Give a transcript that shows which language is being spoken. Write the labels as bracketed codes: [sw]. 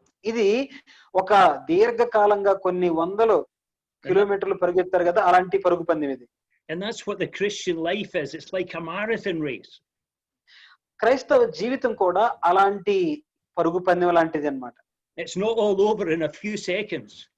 [te] ఇది ఒక దీర్ఘకాలంగా కొన్ని వందల కిలోమీటర్లు పరిగెత్తారు కదా, అలాంటి పరుగు పందెం ఇది. [en] And that's what the Christian life is. It's like a marathon race. [te] క్రైస్తవ జీవితం కూడా అలాంటి పరుగు పందెం లాంటిది అన్నమాట. [en] It's not all over in a few seconds.